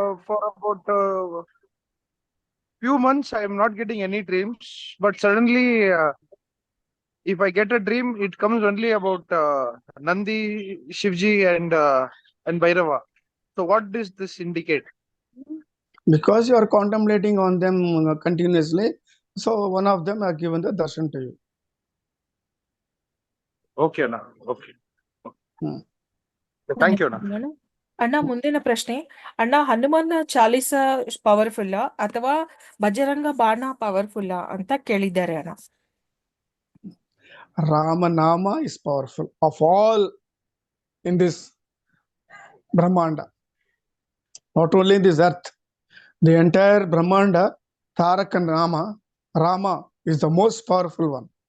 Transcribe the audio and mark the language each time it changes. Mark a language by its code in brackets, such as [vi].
[en] for about few months I am not getting any dreams, but suddenly if I get a dream, it comes only about Nandi, Shivji and Bhairava. So what does this indicate? Because you are contemplating on them continuously, so one of them are given the darshan to you. Okay ಅಣ್ಣ, okay. Hmm. Thank you ಅಣ್ಣ. [kn] ಧನ್ಯವಾದಗಳು. ಅಣ್ಣ, ಮುಂದಿನ ಪ್ರಶ್ನೆ. ಅಣ್ಣ, ಹನುಮಾನ ಚಾಲಿಸ ಪವರ್ಫುಲ್ಲಾ ಅಥವಾ ಬಜರಂಗ ಬಾಣ ಪವರ್ಫುಲ್ಲಾ ಅಂತ ಕೇಳಿದ್ದಾರೆ ಅಣ್ಣ. [en] Ramanama is powerful of all in this Brahmanda. Not only in this earth, the entire Brahmanda, Tarak and Rama is the most powerful one.